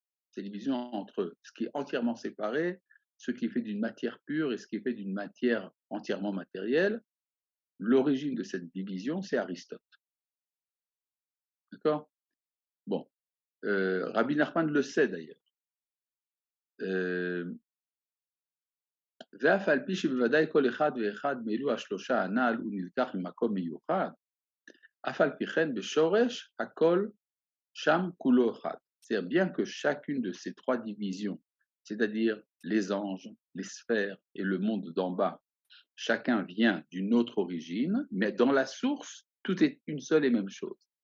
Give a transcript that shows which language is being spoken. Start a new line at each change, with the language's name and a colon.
French: C'est la division entre ce qui est entièrement séparé, ce qui est fait d'une matière pure et ce qui est fait d'une matière entièrement matérielle. L'origine de cette division, c'est Aristote. D'accord? Bon, Rabbi Nachman le sait d'ailleurs.
Hebrew: ואף על פי שבוודאי כל אחד ואחד מאלו השלושה הנ"ל הוא נלקח ממקום מיוחד, אף על פי כן בשורש הכל שם כולו אחד.
French: C'est-à-dire bien que chacune de ces trois divisions, c'est-à-dire les anges, les sphères et le monde d'en bas, chacun vient d'une autre origine, mais dans la source, tout est une seule et même chose.